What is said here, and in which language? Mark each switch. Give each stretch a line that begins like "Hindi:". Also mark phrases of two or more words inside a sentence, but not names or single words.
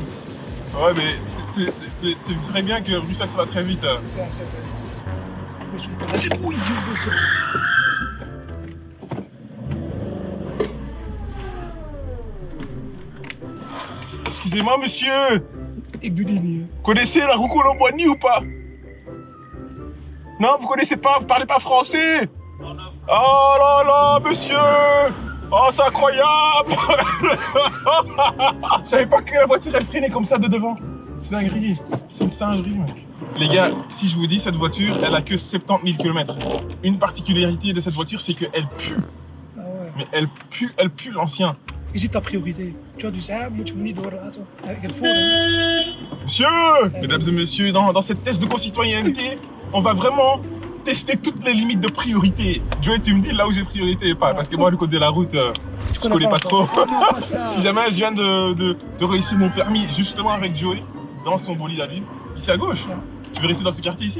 French: Ouais, mais c'est très bien que Bruxelles, ça va très vite. Vas-y, oui, Excusez-moi, monsieur.
Dutch: Ik doe die niet.
French: Vous connaissez la roue Colomboigny ou pas? Non, vous connaissez pas, vous parlez pas français? Oh là là, monsieur! Oh, c'est incroyable! Je savais pas que la voiture elle freinait comme ça de devant. C'est dinguerie. C'est une singerie, mec. Les gars, si je vous dis cette voiture, elle a que 70 000 km. Une particularité de cette voiture, c'est qu'elle pue. Ah ouais. Mais elle pue l'ancien.
Dutch: Je ziet ta prioriteit.
French: Tu vois,
Dutch: dus hè, moet je hem niet doorlaten. Ik heb het voor, hè.
French: Monsieur! Mesdames et messieurs, dans cette test de co-citoyenneté, on va vraiment tester toutes les limites de priorité. Joey, tu me dis là où j'ai priorité et pas, parce que moi, le code de la route, je connais pas trop. Si jamais je viens de réussir mon permis justement avec Joey, dans son bolide à lui, ici à gauche, tu veux rester dans ce quartier ici?